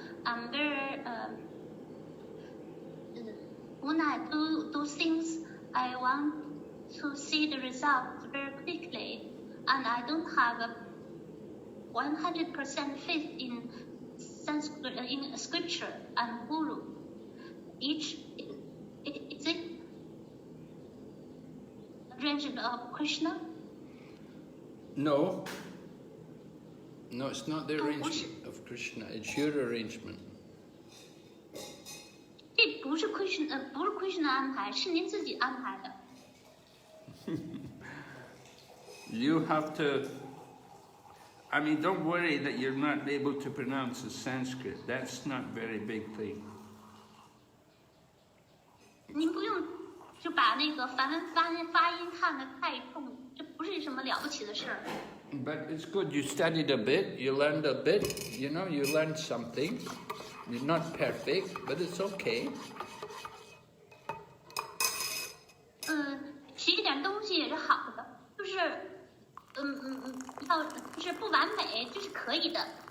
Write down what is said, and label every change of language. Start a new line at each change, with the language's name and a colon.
English: I'm very when I do things, I want to see the results very quickly, and I don't have a 100% faith in scripture and Guru. Is it arrangement of Krishna? No. No, it's not the arrangement of Krishna. It's your arrangement.
Chinese: 这不是 Krishna 安排，是您自己安排的。
English: You have to. I mean, don't worry that you're not able to pronounce the Sanskrit. That's not a very big thing.
Chinese: 您不用就把那个梵文发音看得太重，这不是什么了不起的事儿。
English: But it's good. You studied a bit. You learned a bit. You know, you learned something. You're not perfect, but it's okay.
Chinese: 学一点东西也是好的，就是就是不完美，这是可以的。